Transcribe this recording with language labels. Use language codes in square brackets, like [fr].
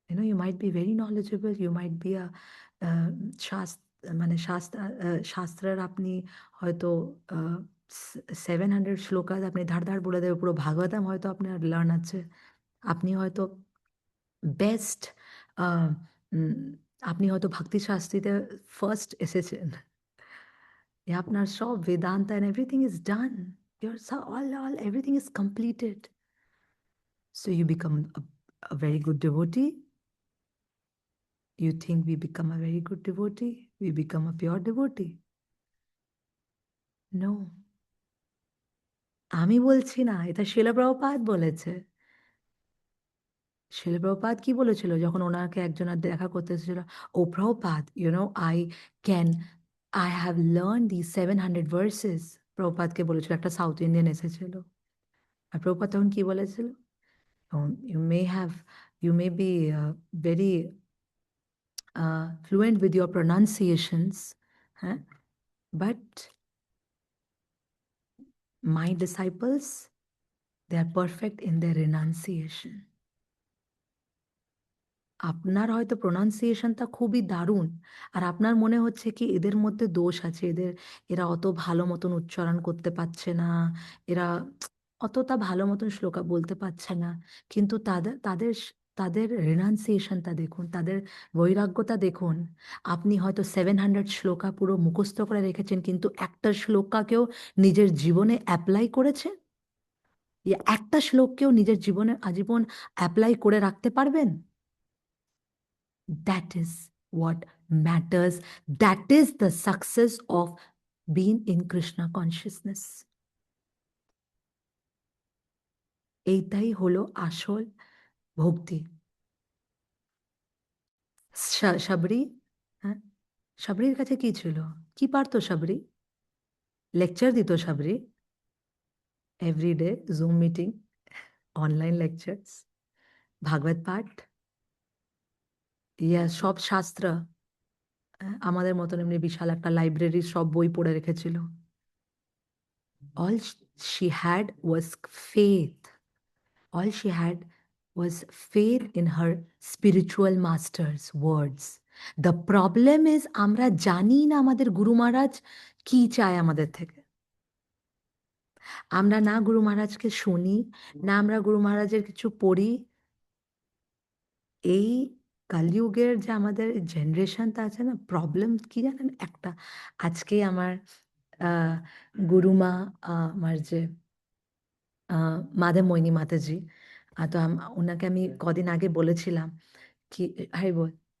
[en] You might be very knowledgeable, you might be a [bn] শাস মানে শাস্ত্রের আপনি হয়তো আ 700 শ্লোকাস আপনি ধাড়, ধাড় বলে দেবে। পুরো ভাগবতম হয়তো আপনার লার্ন আছে। আপনি হয়তো বেস্ট আ উম আপনি হয়তো ভক্তি শাস্ত্রীতে ফার্স্ট এসেছেন। আপনার সব Vedanta [en] and everything is done. Your all everything is completed. So you become a very good devotee. You think we become a very good devotee? We become a pure devotee? [bn] No. আমি বলছি না, এটা শিলা প্রভুপাদ বলেছে। শিলা প্রভুপাদ কি বলেছিল যখন ওনাকে একজন আর দেখা করতে এসেছিল? [en] "Oh Prabhupada, I can I have learned these 700 verses." [bn] প্রভুপাদকে বলেছিল, একটা সাউথ ইন্ডিয়ান এসেছিল। আর প্রভুপাদ তখন কি বলেছিল? [en] You may have you may be very fluent with your pronunciations, [bn] হ্যাঁ? [en] But my disciples, they are perfect in their renunciation. [bn] আপনার হয়তো প্রনাউন্সিয়েশনটা খুবই দারুণ। আর আপনার মনে হচ্ছে কি এদের মধ্যে দোষ আছে। এরা অত ভালো মতন উচ্চারণ করতে পারছে না। এরা অতটা ভালো মতন শ্লোকা বলতে পারছে না। কিন্তু তাদের রিনাউন্সিয়েশনটা দেখুন, তাদের বৈরাগ্যটা দেখুন। আপনি হয়তো 700 শ্লোকা পুরো মুখস্থ করে রেখেছেন কিন্তু একটা শ্লোকাকেও নিজের জীবনে এপ্লাই করেছেন? একটা শ্লোককেও নিজের জীবনে আজীবন এপ্লাই করে রাখতে পারবেন? [en] That is what matters. That is the success of being in Krishna consciousness. [bn] এইটাই হলো আসল ভক্তি। সাবরি, হ্যাঁ? সাবরির কাছে কি ছিল? কি পারতো সাবরি? লেকচার দিত Sabri. Everyday zoom meeting, online lectures, ভাগবত পাঠ, সব শাস্ত্র। আমাদের মতন এমনি বিশাল একটা লাইব্রেরির সব বই পড়ে রেখেছিল। [en] All she had was faith. All she had was faith in her spiritual master's words. The problem is [bn] আমরা জানি না আমাদের গুরু মহারাজ কি চায় আমাদের থেকে। আমরা না গুরু মহারাজকে শুনি, না আমরা গুরু মহারাজের কিছু পড়ি। এই কলিযুগের যে আমাদের জেনারেশনটা আছে না, প্রবলেম কি জানেন একটা, আজকে আমার আহ, গুরুমা, আমার যে মাধব মোহিনী মাতাজি, তো ওনাকে আমি কদিন আগে বলেছিলাম কি, হাই বল,